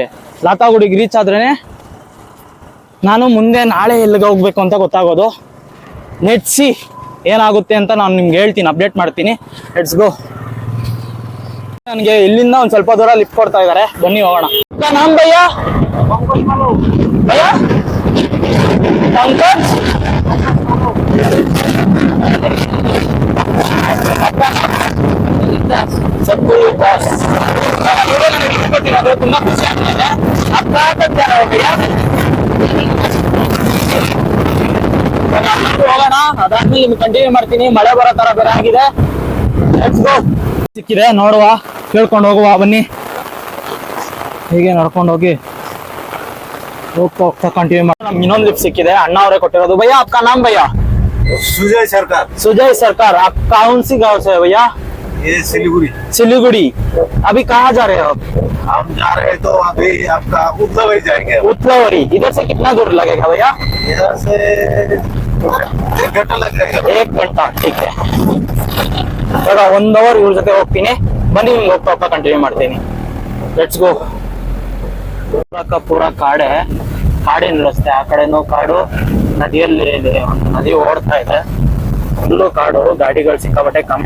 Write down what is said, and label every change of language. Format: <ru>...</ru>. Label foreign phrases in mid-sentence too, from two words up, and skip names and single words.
<kn>ಲಾತಾಗುಡಿಗೆ ರೀಚ್ ಆದ್ರೇ ನಾನು ಮುಂದೆ ನಾಳೆ ಎಲ್ಲಿಗೆ ಹೋಗ್ಬೇಕು ಅಂತ ಗೊತ್ತಾಗೋದು. ನೆಟ್ಸಿ ಏನಾಗುತ್ತೆ ಅಂತ ನಾನು ನಿಮ್ಗೆ ಹೇಳ್ತೀನಿ, ಅಪ್ಡೇಟ್ ಮಾಡ್ತೀನಿ.</kn> <en>let's go.</en> <kn>ನನಗೆ ಇಲ್ಲಿಂದ ಒಂದು ಸ್ವಲ್ಪ ದೂರ ಲಿಫ್ಟ್ ಕೊಡ್ತಾ ಇದ್ದಾರೆ. ಬನ್ನಿ ಹೋಗೋಣ.</kn> <hi>नाम भैया भैया पंकज सबको</hi> <kn>ತುಂಬಾ ಖುಷಿ ಆಗ್ತಿದೆ. ಹೋಗೋಣ. ಅದಾದ್ಮೇಲೆ ನಿಮ್ಗೆ ಕಂಟಿನ್ಯೂ ಮಾಡ್ತೀನಿ. ಮಳೆ ಬರೋ ತರ ಬೇರೆ ಆಗಿದೆ. ಸಿಕ್ಕಿದೆ ನೋಡುವ, ಕೇಳ್ಕೊಂಡು ಹೋಗುವ. ಬನ್ನಿ ಹೀಗೆ ನಡ್ಕೊಂಡು ಹೋಗಿ ಹೋಗ್ತಾ ಹೋಗ್ತಾ ಕಂಟಿನ್ಯೂ ಮಾಡಿ. ನಮ್ಗೆ ಇನ್ನೊಂದು ಲಿಫ್ಟ್ ಸಿಕ್ಕಿದೆ, ಅಣ್ಣ ಅವರೇ ಕೊಟ್ಟಿರೋದು.</kn> <hi>भैया आपका नाम भैया? सुजय सरकार. सुजय सरकार. आप कौन सी गांव से है भैया? ये सिलीगुड़ी. सिलीगुड़ी. अभी कहाँ जा रहे हो आप? हम जा रहे हैं तो अभी आपका उतलावरी जाएंगे. उतलावरी. इधर से कितना दूर लगेगा भैया? इधर से 1 घंटा लग जाएगा. 1 घंटा. ठीक है.</hi> <kn>ಇವಾಗ 1 ಅವರ್ ಇವ್ರ ಜೊತೆ ಹೋಗ್ತೀನಿ. ಬನ್ನಿ ನಿಮ್ಗೆ ಹೋಗ್ತಾ ಹೋಗ್ತಾ ಕಂಟಿನ್ಯೂ ಮಾಡ್ತೀನಿ.</kn> <en>let's go.</en> <kn>ಪೂರ ಕಾಡೆ, ಕಾಡಿನ ರಸ್ತೆ. ಆ ಕಡೆನೂ ಕಾಡು, ನದಿಯಲ್ಲಿ ಒಂದು ನದಿ ಓಡ್ತಾ ಇದೆ. ಫುಲ್ಲು ಕಾಡು, ಗಾಡಿಗಳು ಸಿಕ್ಕಾಬಟ್ಟೆ ಕಮ್ಮಿ.</kn>